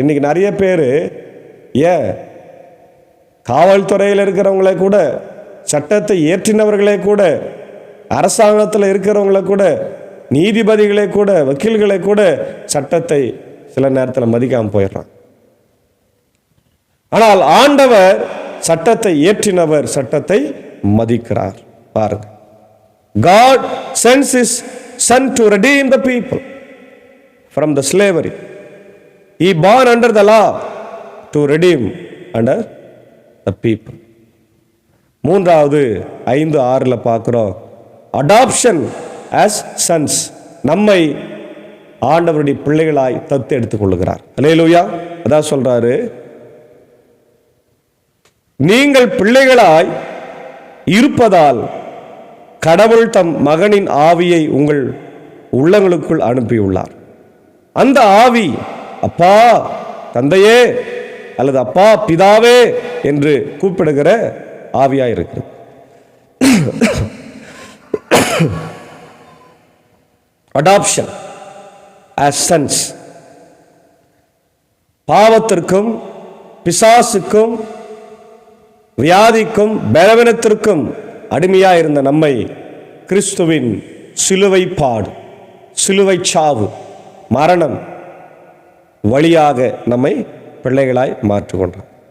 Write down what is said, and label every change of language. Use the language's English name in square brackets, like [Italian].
[Tamil] இன்னைக்கு நிறைய பேர் ஏன் காவல்துறையில் இருக்கிறவங்களே கூட, சட்டத்தை இயற்றினவர்களே கூட, அரசாங்கத்தில் இருக்கிறவங்கள கூட, நீதிபதிகளே கூட, வக்கீல்களை கூட சட்டத்தை சில நேரத்தில் மதிக்காமல் போயிடுறான். ஆனால் ஆண்டவர் சட்டத்தை இயற்றினவர், சட்டத்தை மதிக்கிறார். [English] பாருங்க, God sends his son to redeem the people from the slavery. He born under the law to redeem under the people. [Tamil] மூன்றாவது 5:6 பார்க்கிறோம், அடாப்ஷன் as sons. நம்மை ஆண்டவருடைய பிள்ளைகளாய் தத்து எடுத்துக் கொள்ளுகிறார். அல்லேலூயா! அதான் சொல்றாரு, நீங்கள் பிள்ளைகளாய் இருப்பதால் கடவுள் தம் மகனின் ஆவியை உங்கள் உள்ளங்களுக்குள் அனுப்பியுள்ளார். அந்த ஆவி அப்பா தந்தையே அல்லது அப்பா பிதாவே என்று கூப்பிடுகிற ஆவியாய் இருக்கிறது. [English] Adoption as sons. [Tamil] பாவத்திற்கும் பிசாசுக்கும் வியாதிக்கும் பலவீனத்திற்கும் அடிமையாக இருந்த நம்மை கிறிஸ்துவின் சிலுவை பாடு, சிலுவை சாவு, மரணம் வழியாக நம்மை பிள்ளைகளாய் மாற்றிக்கொண்டார்.